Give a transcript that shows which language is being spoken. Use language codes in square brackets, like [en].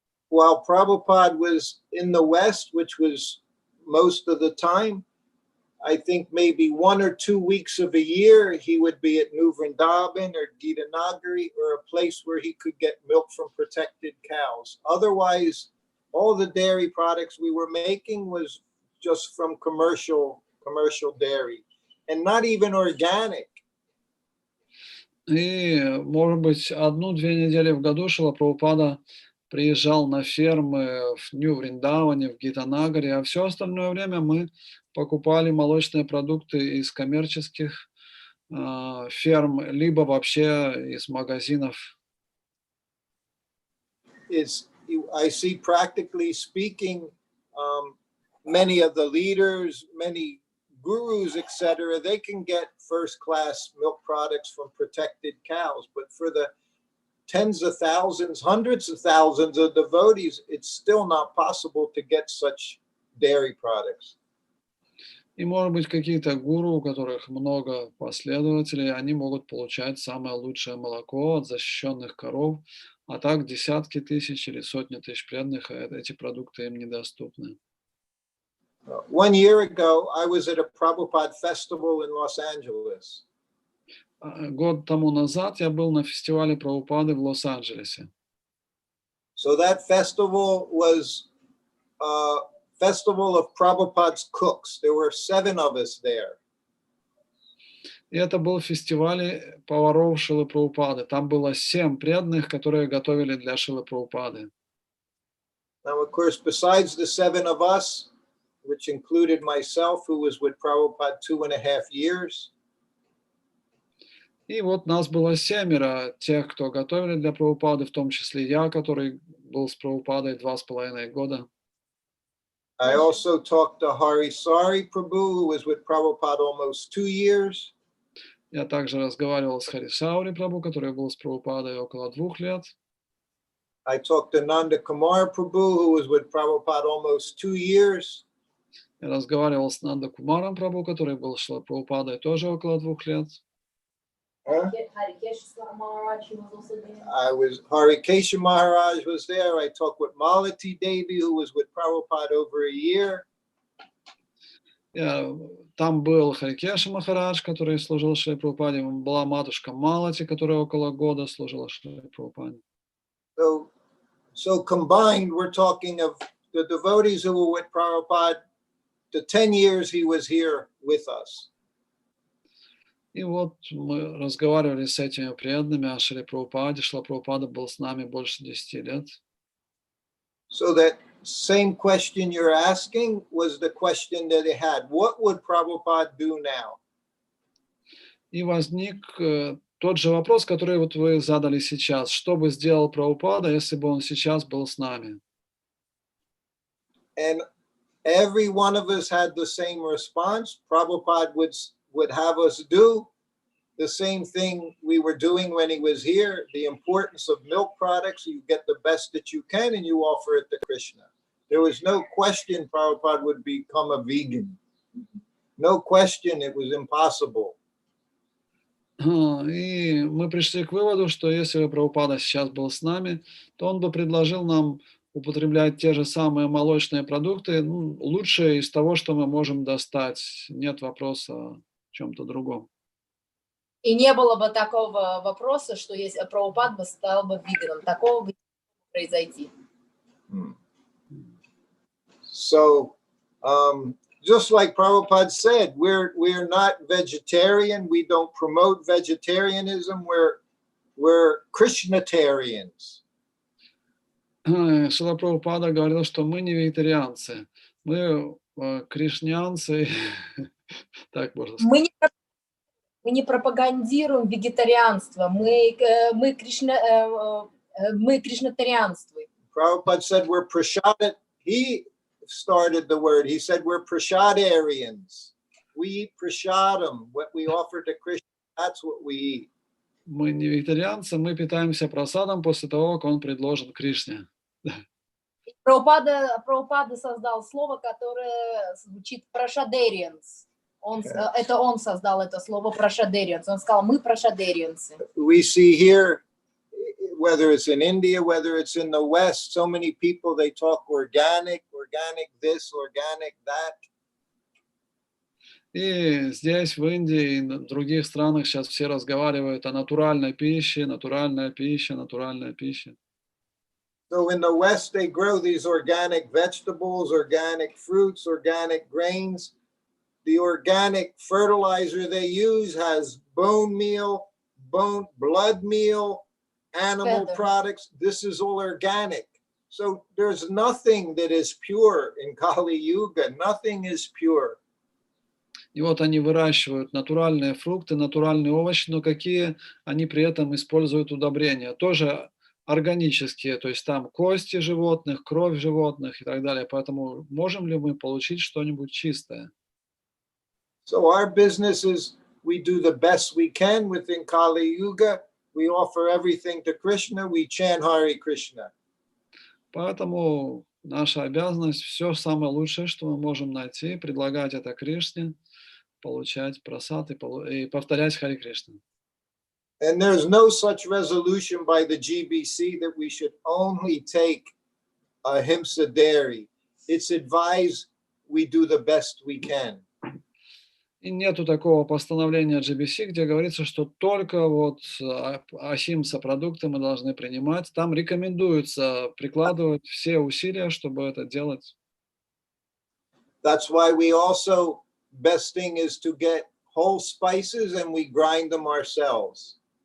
[en] While Prabhupada was in the West, which was most of the time, I think maybe 1 or 2 weeks of a year, he would be at New Vrindavan or Gita Nagari or a place where he could get milk from protected cows. Otherwise, all the dairy products we were making was just from commercial dairy and not even organic. [ru] И, может быть, 1-2 недели в году Шрила Прабхупада приезжал на фермы в Нью-Вриндаване, в Гитанагаре, а все остальное время мы покупали молочные продукты из коммерческих ферм, либо вообще из магазинов. [en] I see, practically speaking, many of the leaders, many gurus, etc., they can get first-class milk products from protected cows, but for the tens of thousands, hundreds of thousands of devotees, it's still not possible to get such dairy products. [ru] И, может быть, какие-то гуру, у которых много последователей, они могут получать самое лучшее молоко от защищенных коров, а так десятки тысяч или сотни тысяч преданных, эти продукты им недоступны. [en] 1 year ago, I was at a Prabhupada festival in Los Angeles. [ru] Год тому назад я был на фестивале Прабхупады в Лос-Анджелесе. [en] So that festival was festival of Prabhupada's cooks. There were 7 of us there. [ru] И это был фестиваль поваров Шрилы Прабхупады. Там было 7 преданных, которые готовили для Шрилы Прабхупады. [en] Now, of course, besides the 7 of us, which included myself, who was with Prabhupada 2.5 years. [ru] И вот нас было 7 тех, кто готовили для Прабхупады, в том числе я, который был с Прабхупадой 2,5 года. [en] I also talked to Hari Sari Prabhu, who was with Prabhupada almost 2 years. [ru] Я также разговаривал с Харисаури Прабху, который был с Прабхупадой около 2 лет. [en] I talked to Nanda Kumar Prabhu, who was with Prabhupada almost 2 years. [ru] Я разговаривал с Нанда Кумаром Прабху, который был с Прабхупадой тоже около 2 лет. [en] Harikesha Maharaj was there. I talked with Malati Devi, who was with Prabhupada over a year. [ru] Там был Харикеша Махарадж, который служил Шри Прабхупаде. Была матушка Малати, которая около года служила Шри Прабхупаде. [en] So combined, we're talking of the devotees who were with Prabhupada. The 10 years he was here with us. [ru] И вот мы разговаривали с этими преданными о Шри Прабхупаде. Шрила Прабхупада был с нами больше 10 лет. [en] So that same question you're asking was the question that he had. What would Prabhupada do now? [ru] И возник тот же вопрос, который вот вы задали сейчас. Что бы сделал Прабхупада, если бы он сейчас был с нами? [en] And every one of us had the same response. Prabhupada would have us do the same thing we were doing when he was here. The importance of milk products, you get the best that you can and you offer it to Krishna. There was no question Prabhupada would become a vegan. No question, it was impossible. [ru] И мы пришли к выводу, что если бы Прабхупада сейчас был с нами, то он бы предложил нам употреблять те же самые молочные продукты, лучшее из того, что мы можем достать. Нет вопроса о чем-то другом. И не было бы такого вопроса, что если Прабхупад бы стал бы веганом. Такого бы не могло произойти. [en] So, just like Prabhupada said, we're not vegetarian. We don't promote vegetarianism. We're Krishnatarians. [ru] Шрила Прабхупада говорил, что мы не вегетарианцы, мы кришнянцы, так можно сказать. Мы не пропагандируем вегетарианство, мы кришнатарианствуем. [en] Prabhupada said we're prashad. He started the word. He said we're prashadarians. We eat prashadam. What we offer to Krishna, that's what we eat. [ru] мы не вегетарианцы, мы питаемся прасадом после того, как он предложен Кришне. Прабхупада создал слово, которое звучит прашадерианс. Это он создал это слово прашадерианс. Он сказал, мы прашадерианцы. [en] We see here, whether it's in India, whether it's in the West, so many people, they talk organic this, organic that. [ru] И здесь, в Индии и в других странах сейчас все разговаривают о натуральной пище, натуральная пища, натуральная пища. [en] So in the West, they grow these organic vegetables, organic fruits, organic grains. The organic fertilizer they use has bone meal, blood meal, animal products. This is all organic. So there's nothing that is pure in Kali Yuga. Nothing is pure. [ru] И вот они выращивают натуральные фрукты, натуральные овощи, но какие они при этом используют удобрения? Тоже органические, то есть там кости животных, кровь животных и так далее. Поэтому можем ли мы получить что-нибудь чистое? [en] So our business is we do the best we can within Kali Yuga. We offer everything to Krishna. We chant Hare Krishna. [ru] Поэтому наша обязанность все самое лучшее, что мы можем найти, предлагать это Кришне, получать прасад и повторять Харе Кришна. [en] And there's no such resolution by the GBC that we should only take ahimsa dairy. It's advised we do the best we can. [ru] И нету такого постановления GBC, где говорится, что только вот ахимса продукты мы должны принимать. Там рекомендуется прикладывать все усилия, чтобы это делать. [en] That's why we also, best thing is to get whole spices and we grind them ourselves.